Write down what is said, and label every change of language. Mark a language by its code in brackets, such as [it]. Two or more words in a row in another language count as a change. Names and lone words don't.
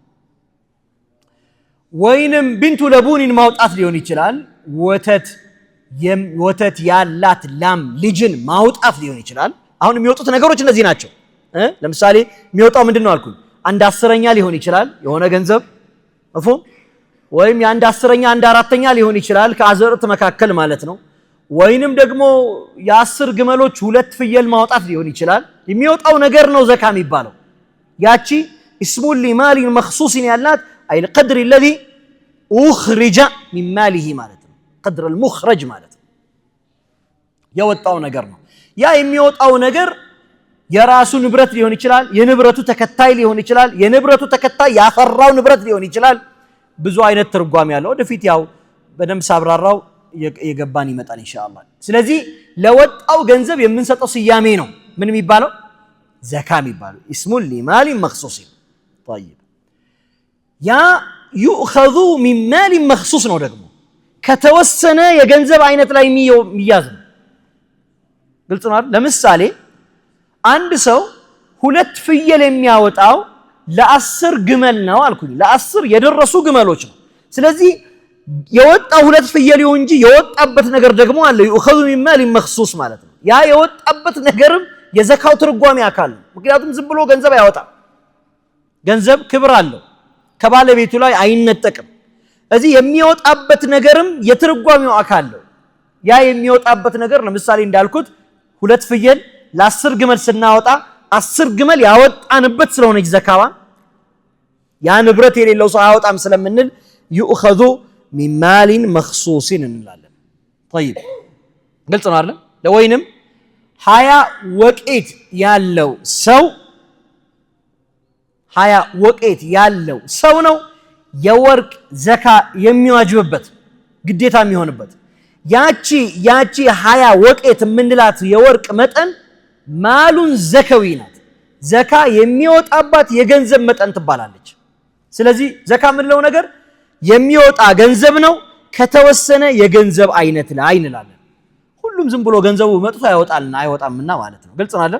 [am] ወይንም [ar] بنت لبون [am] ማውጣት ሊሆን ይችላል። ወተት ያላት ላም ልጅን ማውጣት ሊሆን ይችላል። አሁን የሚወጡት ነገሮች እነዚህ ናቸው። ለምሳሌ የሚወጣው ምንድነው አልኩኝ? 1/10ኛ ሊሆን ይችላል የሆነ ገንዘብ መፍሁም። ወይም የ1/10ኛ 1/4ኛ ሊሆን ይችላል ከአዝርዕት መካከል ማለት ነው። ወይንም ደግሞ የ10 ግመሎች 2 ፍየል ማውጣት ሊሆን ይችላል። የሚወጣው ነገር ነው ዘካ የሚባለው። ያቺ [ar] اسمون لمال مخصوص [am] ያላት አይ [ar] القدر الذي اخرج من ماله [am] ማለት ነው። [ar] قدر المخرج [am] ማለት ነው የወጣው ነገር ነው። ያ የሚወጣው ነገር የራሱ ንብረት ሊሆን ይችላል፣ የንብረቱ ተከታይ ሊሆን ይችላል፣ የንብረቱ ተከታይ ያፈራው ንብረት ሊሆን ይችላል። ብዙ አይነት ትርጓሜ ያለው ወደፊት ያው በደንብ ሳብራራው የገባን ይመጣል ኢንሻአላህ። ስለዚህ ለወጣው ገንዘብ የምንሰጠው ስያሜ ነው ምን የሚባለው? ዘካ የሚባለው [ar] اسمون لمال مخصوص طيب [am] ያ [ar] يؤخذ من مال مخصوص [am] ነው ደግሞ ከተወሰነ የገንዘብ አይነት ላይ የሚያዝ ነው። ግልጽ ነው። ለምሳሌ አንድ ሰው 2 ፍየል የሚያወጣው ለ10 ግመል ነው አልኩኝ። ለ10 የደረሱ ግመሎች ነው። ስለዚህ የወጣው 2 ፍየል ይሁን እንጂ የወጣበት ነገር ደግሞ አለ። [ar] يؤخذ من مال مخصوص [am] ማለት ነው። ያ የወጣበት ነገርም የዘካው ትርጓሜ አካል ነው። ምክንያቱም ዝም ብሎ ገንዘብ አያወጣም። ገንዘብ ክብር አለው፣ ከባለቤቱ ላይ አይነጠቅም። እዚህ የሚወጣበት ነገርም የትርጓሜው አካል ነው። ያ የሚወጣበት ነገር ለምሳሌ እንዳልኩት 2 ፍየል ለ10 ግመል ስናወጣ 10 ግመል ያወጣንበት ስለሆነች ዘካዋ ያ ንብረት የሌለው ሰው አያወጣም ስለምንል [ar] يؤخذ من مال مخصوص [am] እንላለን። طيب ግልጽ ነው አይደል? ለወይንም 20 ወቄት ያለው ሰው 20 ወቄት ያለው ሰው ነው የወርቅ ዘካ የሚዋጅብበት ግዴታ የሚሆንበት። ያቺ 20 ወቄት የምንላት የወርቅ መጠን [ar] مالٌ زكوي [am] ናት። ዘካ የሚወጣባት የገንዘብ መጠን ትባላለች። ስለዚህ ዘካ ምንለው ነገር የሚወጣ ገንዘብ ነው ከተወሰነ የገንዘብ አይነት ላይ እንላለን። ሁሉም ዝም ብሎ ገንዘቡ መጥቶ አይወጣምና ማለት ነው። ግልጽ ነው አይደል?